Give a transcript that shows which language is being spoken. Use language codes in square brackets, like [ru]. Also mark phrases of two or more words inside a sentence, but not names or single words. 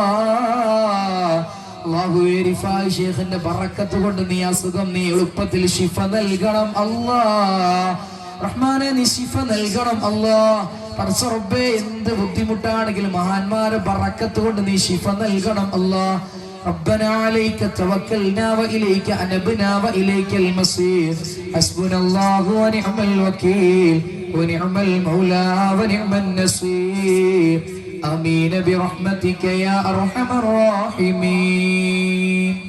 [ml] അല്ലാഹുവേ, റിഫായി ശൈഖിന്റെ ബറക്കത്ത് കൊണ്ട് നീ അസുഖം നീ എളുപ്പത്തിൽ ശിഫ നൽകണം അല്ലാ. റഹ്മാനെ, നീ ശിഫ നൽകണം അല്ലാ. പടച്ച റബ്ബേ, എന്ത് ബുദ്ധിമുട്ടാണെങ്കിലും മഹാന്മാരെ ബറക്കത്ത് കൊണ്ട് നീ ശിഫ നൽകണം അല്ലാ. [ar] ربنا عليك توكلنا وإليك أنبنا وإليك المصير حسبنا الله ونعم الوكيل ونعم المولى ونعم النصير آمين برحمتك يا أرحم الراحمين.